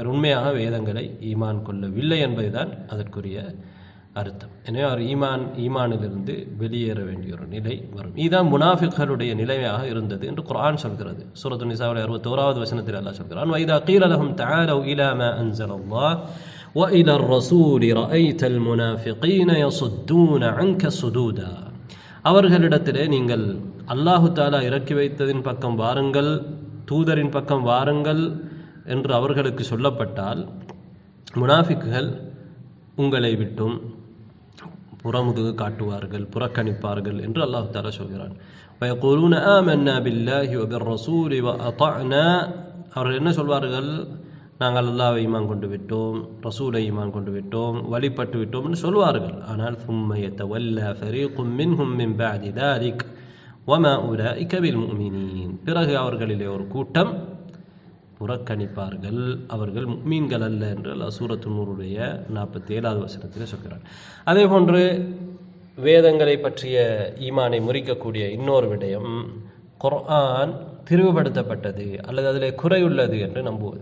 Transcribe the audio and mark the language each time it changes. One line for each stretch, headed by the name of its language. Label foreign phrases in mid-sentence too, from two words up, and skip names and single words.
Tamil: உண்மையாக வேதங்களை ஈமான் கொள்ளவில்லை என்பதுதான் அதற்குரிய அர்த்தம். எனவே அவர் ஈமானிலிருந்து வெளியேற வேண்டிய ஒரு நிலை வரும். இதுதான் முனாஃபிக்களுடைய நிலையாக இருந்தது என்று குர்ஆன் சொல்கிறது. சூரத்து நிசாவுடைய 61வது வசனத்தில் அல்லாஹ் சொல்கிறான்,
Arabic: وإذا قيل لهم تعالوا إلى ما أنزل الله وإلى الرسول رأيت المنافقين يصدون عنك صدودا.
Tamil: அவர்களிடத்திலே நீங்கள் அல்லாஹு தஆலா இறக்கி வைத்ததின் பக்கம் வாருங்கள், தூதரின் பக்கம் வாருங்கள் என்று அவர்களுக்கு சொல்லப்பட்டால் முனாஃபிக்குகள் உங்களை விட்டும் புறமுதுகு காட்டுவார்கள், புறக்கணிப்பார்கள் என்று அல்லாஹ் தஆலா சொல்கிறான்.
Arabic: ويقولون آمنا بالله وبالرسول وأطعنا,
Tamil: அவர்கள் என்ன சொல்வார்கள்? நாங்கள் அல்லாஹ்வை ஈமான் கொண்டு விட்டோம், ரசூலை ஈமான் கொண்டு விட்டோம், வழிபட்டு விட்டோம் என்று சொல்வார்கள்.
Arabic: ஆனால் ثم يتولى فريق منهم من بعد ذلك وما أولئك بالمؤمنين,
Tamil: பிறகு அவர்களிலே ஒரு கூட்டம் புறக்கணிப்பார்கள், அவர்கள் முஃமின்கள் அல்ல என்று அல்லாஹ் சூரத்து நூருடைய 47வது வசனத்தில் சொல்கிறார். அதே போன்று வேதங்களை பற்றிய ஈமானை முறிக்கக்கூடிய இன்னொரு விடயம், குர்ஆன் திரிவுபடுத்தப்பட்டது அல்லது அதிலே குறையுள்ளது என்று நம்புவது.